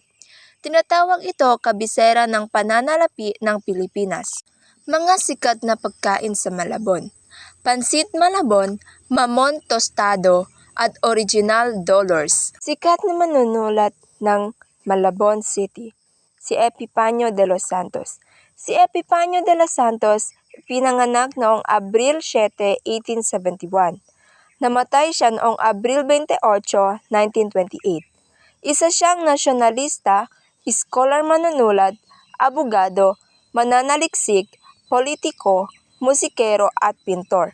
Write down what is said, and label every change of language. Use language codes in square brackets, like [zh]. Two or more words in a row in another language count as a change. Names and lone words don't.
[tl] Tinatawag ito kabisera ng pananalapi ng Pilipinas. Mga sikat na pagkain sa Malabon: Pansit Malabon, Mamon Tostado, at Original Dollars. Sikat na manunulat ng Malabon City: si Epifanio de los Santos. Si Epifanio de los Santos pinanganak noong Abril 7, 1871. Namatay siya noong Abril 28, 1928. Isa siyang nasyonalista, scholar manunulat, abogado, mananaliksik, politiko, musikero at pintor.